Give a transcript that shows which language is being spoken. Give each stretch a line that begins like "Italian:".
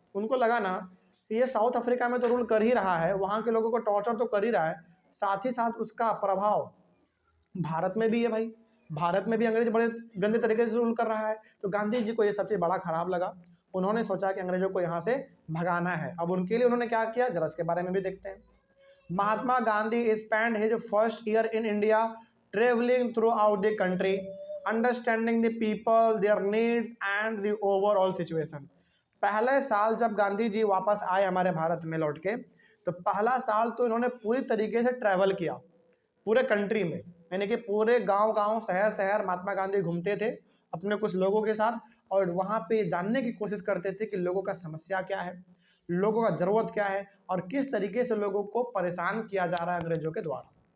Hindi: उनको लगा ना ये साउथ अफ्रीका में तो रूल कर ही रहा है, वहाँ के लोगों को टॉर्चर तो कर ही रहा है, साथ ही साथ उसका प्रभाव भारत में भी है भाई, भारत में भी अंग्रेज बड़े गंदे तरीके से रूल कर रहा है। तो गांधी जी को ये सब चीज़ बड़ा ख़राब लगा। उन्होंने सोचा कि अंग्रेज़ों को यहाँ से भगाना है। अब उनके लिए उन्होंने क्या किया, जरा इसके बारे में भी देखते हैं।
English: Mahatma Gandhi spent his first year in India traveling throughout the country, understanding the people, their needs and the overall situation।
Hindi: पहले साल जब गांधी जी वापस आए हमारे भारत में लौट के, तो पहला साल तो इन्होंने पूरी तरीके से ट्रैवल किया पूरे कंट्री में, यानी कि पूरे गांव शहर शहर महात्मा गांधी घूमते थे अपने कुछ लोगों के साथ, और वहाँ पे जानने की कोशिश करते थे कि लोगों का समस्या क्या है, लोगों का ज़रूरत क्या है और किस तरीके से लोगों को परेशान किया जा रहा है अंग्रेजों के द्वारा।